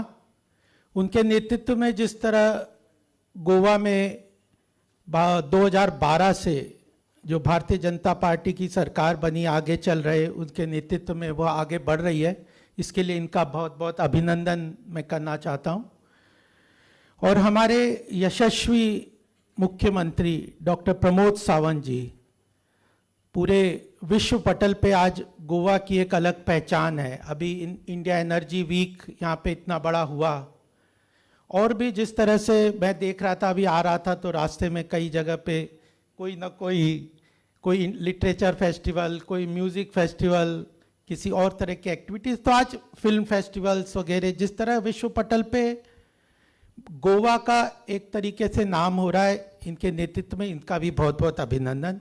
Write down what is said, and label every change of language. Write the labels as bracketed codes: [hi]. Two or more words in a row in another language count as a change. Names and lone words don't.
[hi] उनके नेतृत्व में जिस तरह गोवा में 2012 से जो भारतीय जनता पार्टी की सरकार बनी, आगे चल रहे, उनके नेतृत्व में वो आगे बढ़ रही है, इसके लिए इनका बहुत बहुत अभिनंदन मैं करना चाहता हूँ. और हमारे यशस्वी मुख्यमंत्री डॉक्टर प्रमोद सावंत जी, पूरे विश्व पटल पे आज गोवा की एक अलग पहचान है. अभी इंडिया एनर्जी वीक यहाँ पे इतना बड़ा हुआ, और भी जिस तरह से मैं देख रहा था, अभी आ रहा था तो रास्ते में कई जगह पे कोई ना कोई लिटरेचर फेस्टिवल, कोई म्यूज़िक फेस्टिवल, किसी और तरह की एक्टिविटीज़, तो आज फिल्म फेस्टिवल्स वगैरह, जिस तरह विश्व पटल पे गोवा का एक तरीके से नाम हो रहा है, इनके नेतृत्व में इनका भी बहुत बहुत अभिनंदन.